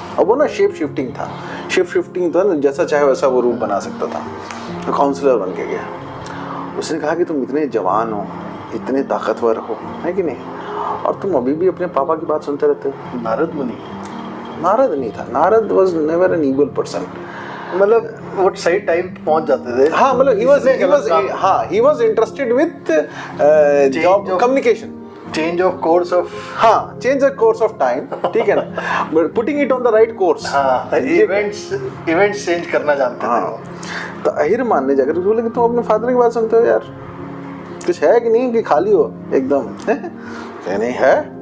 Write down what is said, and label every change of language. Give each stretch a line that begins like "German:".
Hindi: अब वो ना शेप शिफ्टिंग था ना, जैसा चाहे वैसा वो रूप बना सकता था। तो काउंसलर बन के गया। उसने कहा कि तुम इतने जवान हो, इतने ताकतवर हो, है कि नहीं, और तुम अभी भी अपने पापा की बात सुनते रहते हो। नारद मुनि? नारद नहीं था,
English: Narad was never an evil person,
Hindi: मतलब वो सही टाइम पहुंच जाते थे। हाँ, मतलब
English: he was interested with job communication, change of course of, हाँ, change the course of time,
Hindi: ठीक है ना,
English: But putting it on the right course.
Hindi: हाँ, इवेंट्स चेंज करना जानते थे। तो अहिरमान ने जाकर बोला कि तुम अपने फादर की बात सुनते हो यार, कुछ है कि नहीं, कि खाली हो एकदम? नहीं है।